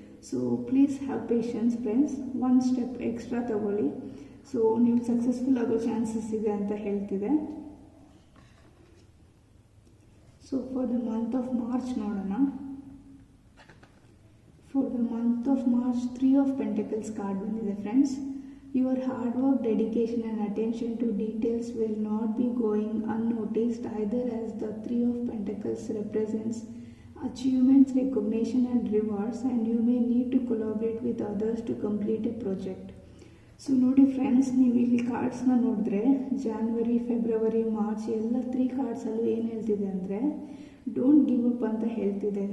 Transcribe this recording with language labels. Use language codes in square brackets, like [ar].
[en] so please have patience friends, [kn] ಒಂದು step extra ತಗೊಳ್ಳಿ. So ನೀವು ಸಕ್ಸಸ್ಫುಲ್ ಆಗೋ ಚಾನ್ಸಸ್ ಇದೆ ಅಂತ ಹೇಳ್ತಿದೆ. [en] so for the month of March [kn] ನೋಡೋಣ. [en] for the month of March 3 of pentacles card [kn] ಬಂದಿದೆ [en] Friends. Your hard work, dedication and attention to details will not be going unnoticed either, as the 3 of Pentacles represents achievements, recognition and rewards, and you may need to collaborate with others to complete a project. [kn] So ನೋಡಿ friends, ನೀವು ಇಲ್ಲಿ ಕಾರ್ಡ್ಸ್ನ ನೋಡಿದ್ರೆ January, February, March ಎಲ್ಲ 3 ಕಾರ್ಡ್ಸಲ್ಲೂ ಏನು ಹೇಳ್ತಿದೆ ಅಂದರೆ, [en] don't give up [kn] ಅಂತ ಹೇಳ್ತಿದೆ.